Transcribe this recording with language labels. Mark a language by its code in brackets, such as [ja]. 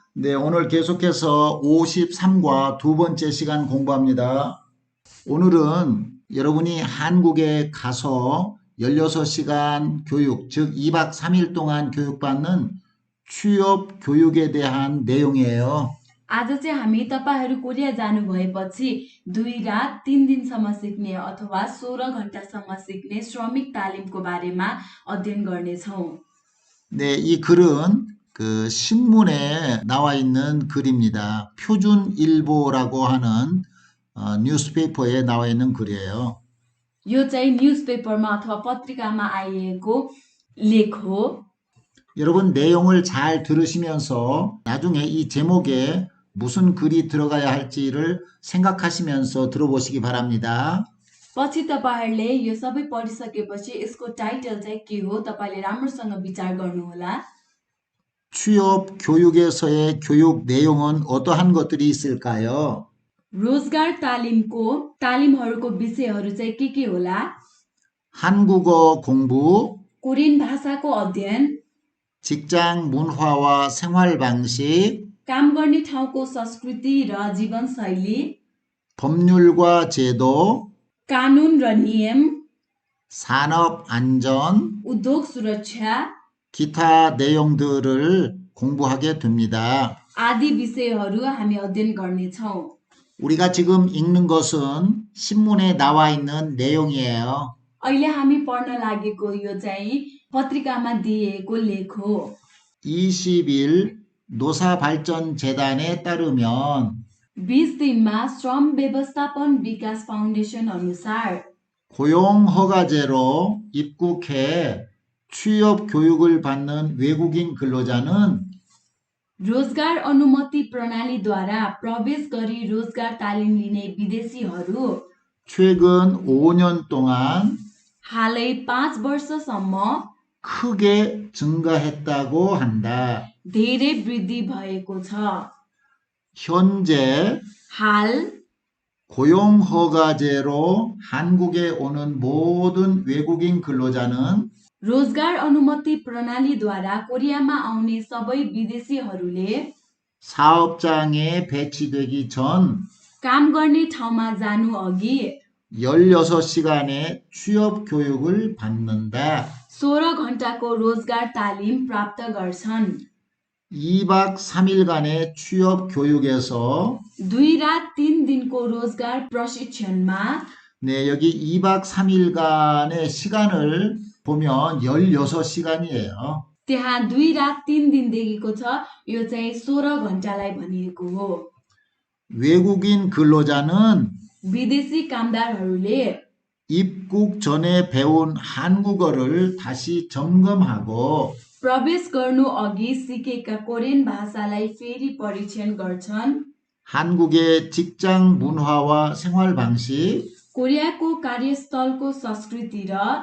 [ko] 네, 오늘 계속해서 53과 두 번째 시간 공부합니다. 오늘은 여러분이 한국에 가서 16시간 교육, 즉 2박 3일 동안 교육받는 취업 교육에 대한 내용이에요. [ne] आज चाहिँ हामी तपाईहरू कोरिया जानु भएपछि 2 रात 3 दिनसम्म सिक्ने अथवा 16 घण्टासम्म सिक्ने श्रमिक तालिमको बारेमा अध्ययन गर्नेछौँ। [ko] 네, 이 글은 그 신문에 나와 있는 글입니다. 표준일보라고 하는 뉴스페이퍼에 나와 있는 글이에요. [ne] यो चाहिँ न्युजपेपरमा अथवा पत्रिकामा आइएको लेख हो। [ko] 여러분 내용을 잘 들으시면서 나중에 이 제목에 무슨 글이 들어가야 할지를 생각하시면서 들어보시기 바랍니다. [ne] पछि तपाईहरुले यो सबै पढिसकेपछि यसको टाइटल चाहिँ के हो तपाईले राम्रोसँग विचार गर्नुहोला। [ko] 취업 교육에서의 교육 내용은 어떠한 것들이 있을까요? [ne] रोजगार तालिमहरूको विषयहरू चाहिँ के होला? [ko] 한국어 공부, [ne] कोरियन भाषाको अध्ययन, [ko] 직장 문화와 생활 방식, [ne] काम गर्ने ठाउँको संस्कृति र जीवनशैली, [ko] 법률과 제도, [ne] कानुन र नियम, [ko] 산업 안전, [ne] उद्योग सुरक्षा [ko] 기타 내용들을 공부하게 됩니다. [ne] आदि विषयहरू हामी अध्ययन गर्नेछौँ। [ko] 우리가 지금 읽는 것은 신문에 나와 있는 내용이에요. [ne] अहिले हामी पढ्न लागेको यो चाहिँ पत्रिकामा दिएको लेख हो। [ko] 20일 노사발전재단에 따르면 [ne] 20 दिनमा श्रम व्यवस्थापन विकास फाउन्डेसन अनुसार [ko] 고용허가제로 입국해 취업 교육을 받는 외국인 근로자는 [ne] रोजगार अनुमति प्रणालीद्वारा प्रवेश गरी रोजगार तालिम लिने विदेशीहरू [ko] 최근 5년 동안 [ne] हालै 5 वर्षसम्म [ko] 크게 증가했다고 한다. [ne] धेरै वृद्धि भएको छ। [ko] 현재 [ne] हाल [ko] 고용허가제로 한국에 오는 모든 외국인 근로자는 [ne] रोजगार अनुमति प्रणालीद्वारा कोरियामा आउने सबै विदेशीहरूले [ko] 사업장에 배치되기 전 [ne] काम गर्ने ठाउँमा जानु अघि [ko] 16시간의 취업 교육을 받는다. [ne] 16 घण्टाको रोजगार तालिम प्राप्त गर्छन्। [ko] 2박 3일간의 취업 교육에서 [ne] 2 रात 3 दिनको रोजगार प्रशिक्षणमा [ko] 네, 여기 2박 3일간의 시간을 보면 16시간이에요. [ne] त्यहाँ 2 रात 3 दिन देखिएको छ। यो चाहिँ 16 घण्टालाई भनिएको हो। [ko] 외국인 근로자는 [ne] विदेशी कामदारहरूले [ko] 입국 전에 배운 한국어를 다시 점검하고 [ne] प्रवेश गर्नु अघि सिकेका कोरियन भाषालाई फेरि परीक्षण गर्छन्। [ko] 한국의 직장 문화와 생활 방식, [ne] कोरियाको कार्यस्थलको संस्कृति र